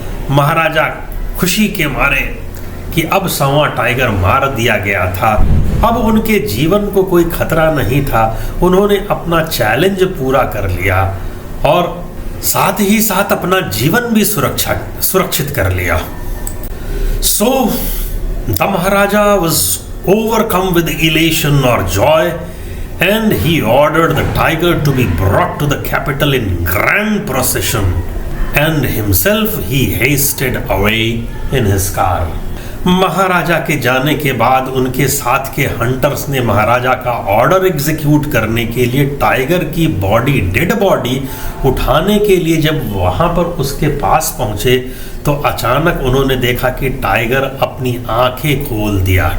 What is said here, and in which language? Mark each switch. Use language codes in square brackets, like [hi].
[hi] महाराजा खुशी के मारे कि अब 100वां टाइगर मार दिया गया था, अब उनके जीवन को कोई खतरा नहीं था, उन्होंने अपना चैलेंज पूरा कर लिया और साथ ही साथ अपना जीवन भी सुरक्षित कर लिया। [en] So the maharaja was overcome with elation or joy, and he ordered the tiger to be brought to the capital in grand procession, and himself he hasted away in his car. [hi] महाराजा के जाने के बाद उनके साथ के hunters ने महाराजा का order execute करने के लिए टाइगर की बॉडी, डेड बॉडी उठाने के लिए जब वहां पर उसके पास पहुंचे तो अचानक उन्होंने देखा कि टाइगर अपनी आंखें खोल दिया।